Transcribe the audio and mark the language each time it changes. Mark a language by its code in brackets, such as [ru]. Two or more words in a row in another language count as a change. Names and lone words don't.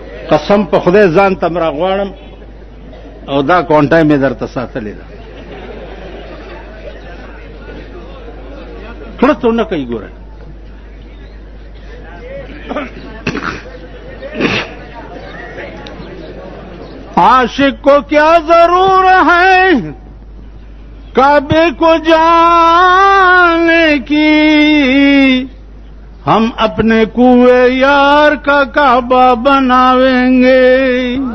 [ps] قسم په خدای ځان ته را غواړم او دا کونټای مې درته ساتلې ده. کړه ته نه کوي ګوره. [ur] عاشق کو کیا ضرور ہے کعبے کو جانے کی، ہم اپنے کنویں یار کا کعبہ بناویں گے.